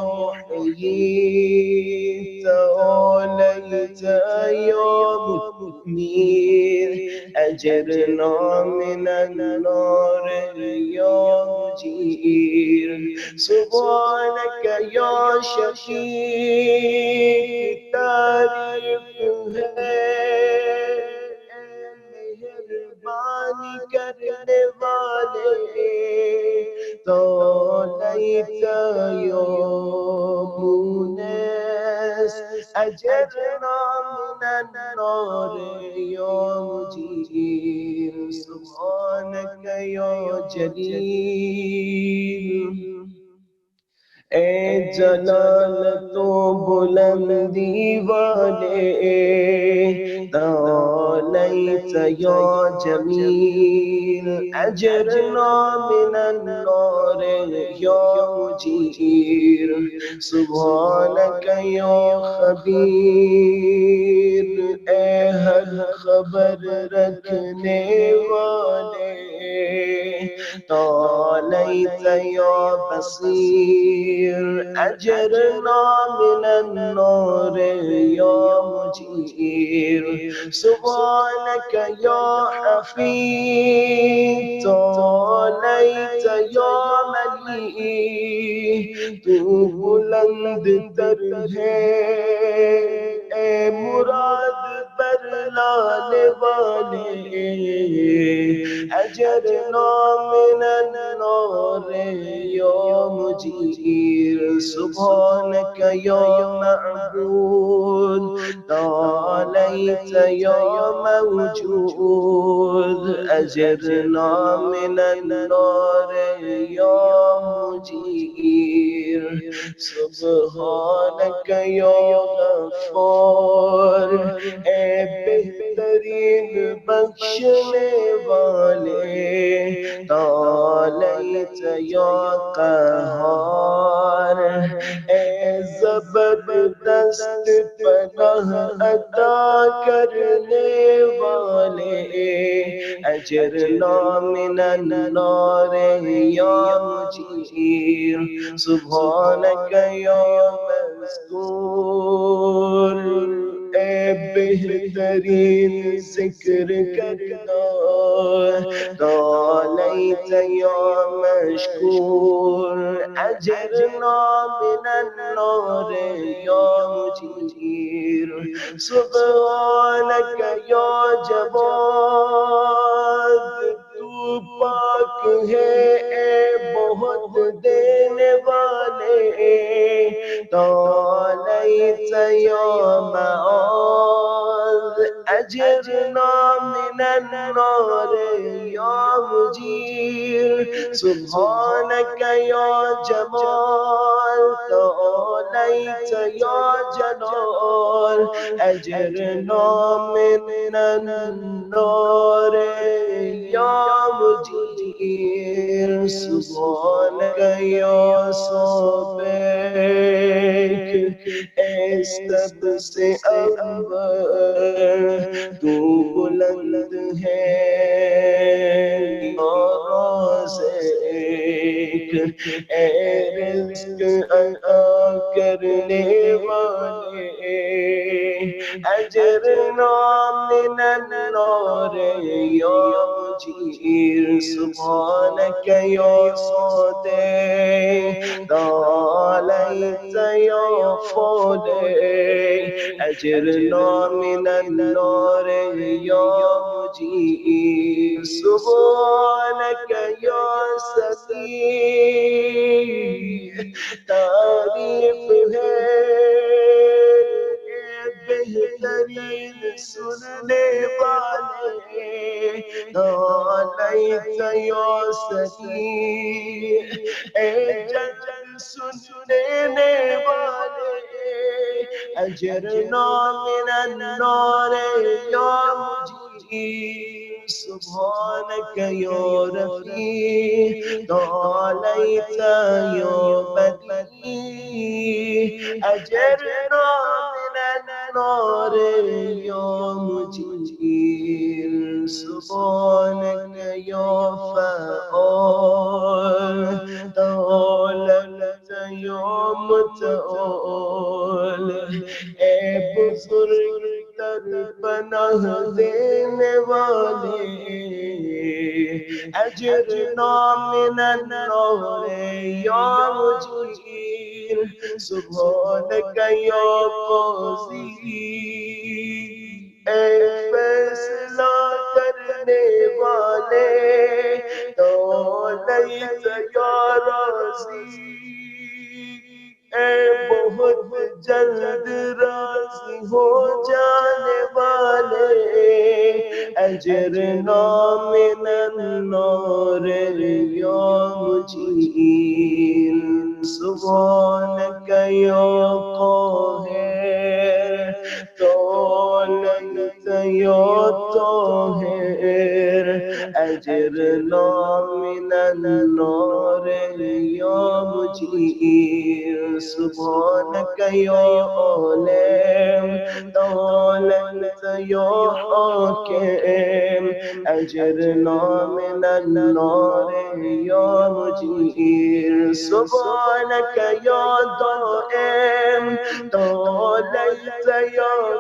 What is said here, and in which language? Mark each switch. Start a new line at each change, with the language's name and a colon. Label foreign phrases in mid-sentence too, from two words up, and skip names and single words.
Arabic: محیی تعالیت یا ممیر اجرنا من النار یا مجیر سبحانك یا شفیع
Urdu: تعریف ہے مہربانی کرنے والے
Arabic: طالعت یا مونس اجرنا من النار یا مجیر سبحانك یا جلیل
Urdu: اے جلالت و بلندی والے
Arabic: تعالیت یا جمیل اجرنا من النار یا مجیر سبحانك یا خبیر
Urdu: اے ہر خبر رکھنے والے
Arabic: تعالیت یا بصیر اجرنا من النار یا مجیر سبحانك یا حفیظ تعالیت یا ملیح
Urdu: تو بلند تر ہے اے مراد پر لانے والے
Arabic: اجرنا من النار یا مجیر سبحانك یا معبود تعالیت یا موجود اجرنا من النار یا مجیر سبحانك یا غفار
Urdu: اے بہترین بخشنے والے
Arabic: تعالیت یا قہار
Urdu: اے زبردست پناہ عطا کرنے والے
Arabic: اجرنا من النار یا مجیر سبحانك یا مذکور
Urdu: اے بہترین ذکر کرنا
Arabic: تعالیت یا مشکور اجرنا من النار یا مجیر سبحانك یا جواد
Urdu: تو پاک ہے اے بہت دینے والے
Arabic: تعالیت یا معاذ اجرنا من النار یا مجیر سبحانك یا جمال تعالیت یا جلال اجرنا من النار یا مجیر سبحانك یا سابق
Urdu: اے سب سے اول تو بلند ہے
Arabic: یا رازق
Urdu: اے رزق عطا کرنے والے
Arabic: اجرنا من النار یا مجیر سبحانك یا صادق تعالیت یا فالق أجرنا من النار يا مجير سبحانك يا سميع
Urdu: تعریف ہے بہترین سننے والے
Arabic: دعائے یا سمیع
Urdu: اے جلد سننے والے
Arabic: اجرنا من النار یا مجیر سبحانك يا رفيع تعاليت يا بديع أجرنا من النار يا مجير سبحانك يا فعال تعاليت يا متعال
Urdu: اے بزرگ تر پناہ دینے والے
Arabic: اجرنا من النار یا مجیر سبحانك یا قاضی
Urdu: اے فیصلہ کرنے والے
Arabic: تعالیت یا راضی
Urdu: اے بہت جلد راضی ہو جانے والے
Arabic: اجرنا من النار یا مجیر سبحانك یا قاہر تعالیت یا طاہر اجرنا من النار یا مجیر سبحانك يا عالم تعاليت يا حاكم أجرنا من النار يا مجير سبحانك يا دائم تعاليت يا